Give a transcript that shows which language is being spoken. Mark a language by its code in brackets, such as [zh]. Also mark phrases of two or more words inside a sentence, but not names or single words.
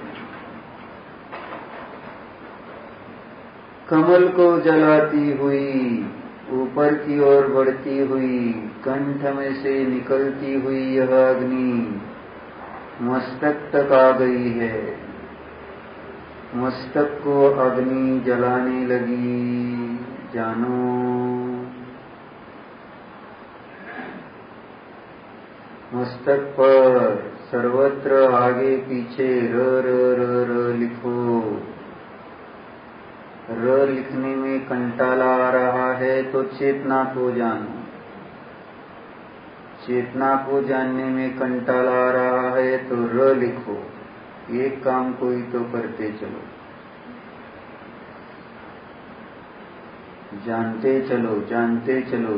[hi] कमल को जलाती हुई, ऊपर की ओर बढ़ती हुई, कंठ में से निकलती हुई यह अग्नि मस्तक तक आ गई है। मस्तक को अग्नि जलाने लगी, जानो। मस्तक पर सर्वत्र आगे पीछे र र र र लिखो। र लिखने में कंटाला आ रहा है तो चेतना को जानो। चेतना को जानने में कंटाला आ रहा है तो र लिखो। एक काम कोई तो करते चलो, जानते चलो, जानते चलो।